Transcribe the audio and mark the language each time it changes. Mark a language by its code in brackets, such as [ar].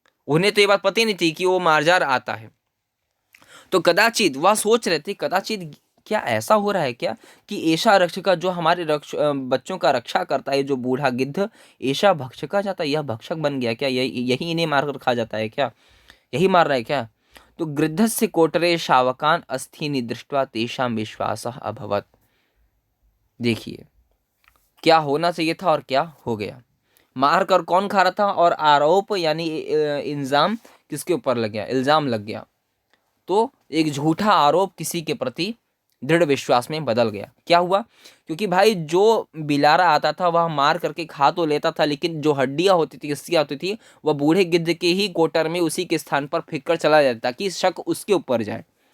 [hi] उन्हें तो ये बात पता ही नहीं थी कि वो मारजार आता है। तो कदाचित वह सोच रहे थे, कदाचित क्या ऐसा हो रहा है क्या कि ऐशा रक्षका, जो हमारे बच्चों का रक्षा करता है, जो बूढ़ा गिद्ध, ऐशा भक्षका जाता है, यह भक्षक बन गया क्या? यही इन्हें मारकर खा जाता है क्या? यही मार रहा है क्या? [sa] तो गृद्धस्य कोटरे शावकान अस्थीनि दृष्ट्वा तेषां विश्वासः अभवत्। [hi] देखिए क्या होना चाहिए था और क्या हो गया। मार कर कौन खा रहा था, और आरोप यानी इल्जाम किसके ऊपर लग गया, इल्जाम लग गया। तो एक झूठा आरोप किसी के प्रति दृढ़ विश्वास में बदल गया। क्या हुआ, क्योंकि भाई जो बिलारा आता था वह मार करके खा तो लेता था, लेकिन जो हड्डियां होती थी, रस्सियां होती थी, वह बूढ़े गिद्ध के ही कोटर में उसी के स्थान पर फेंक कर चला जाता ताकि शक उसके ऊपर जाए।